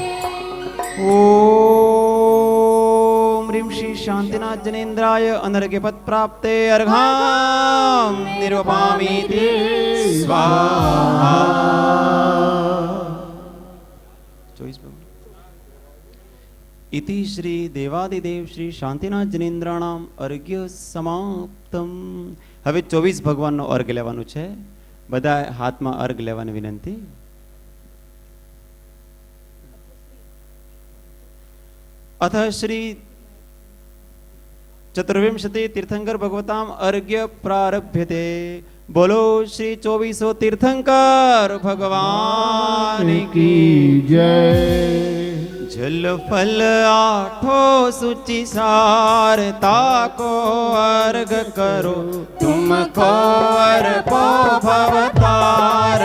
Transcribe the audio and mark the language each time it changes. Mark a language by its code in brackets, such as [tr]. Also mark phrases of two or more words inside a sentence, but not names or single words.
[sa] ओम ह्रीं श्री शांतिनाथ जनेन्द्राय अनर्घ्यपद प्राप्ते अर्घां निरूपयामि स्वाहा. 24 इति श्री देवादिदेव श्री शांतिनाथ जनेन्द्राणाम अर्घ्य समाप्तम. [gu] હવે 24 ભગવાનનો અર્ઘ લેવાનું છે. બધા હાથમાં અર્ઘ લેવાની વિનંતી. [sa] अथ श्री चतुर्विंशति तीर्थंकर भगवताम अर्घ्य प्रारभ्यते. [hi] बोलो श्री 24 तीर्थंकर भगवान की जय. जल फल 8 सुचि सारता को अर्घ करो तुमको अर्पो भवतार